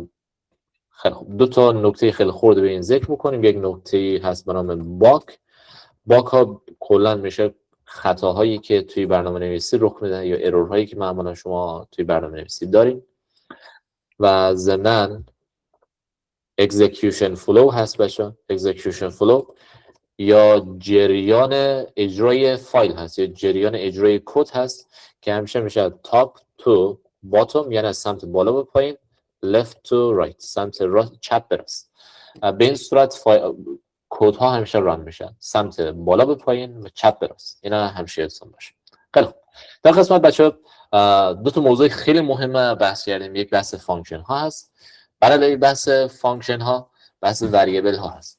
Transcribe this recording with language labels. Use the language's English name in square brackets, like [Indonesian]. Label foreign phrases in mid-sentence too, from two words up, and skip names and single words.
[Persian] خیلی خوب، دو تا نکته خیلی خرد به این ذکر بکنیم. یک نکته هست به نام باگ ها کلا میشه خطاهایی که توی برنامه نویسی رخ میدن یا ارورهایی که معمولا شما توی برنامه نویسی دارین. و ضمناً [English] execution flow [Persian] هست بچه. [English] execution flow [Persian] یا جریان اجرای فایل هست یا جریان اجرای کد هست که همیشه میشه [English] top to bottom، [Persian] یعنی از سمت بالا به پایین، [English] left to right، [Persian] سمت راست چپ به راست. به این صورت کد ها همیشه ران میشن سمت بالا به پایین و چپ به راست. اینا همیشه یادتون باشه. خیلی خوب، در قسمت بچه دو تا موضوع خیلی مهمه بحث کردیم. یک بحث فانکشن ها هست، برای بحث فانکشن ها بحث وریبل ها هست.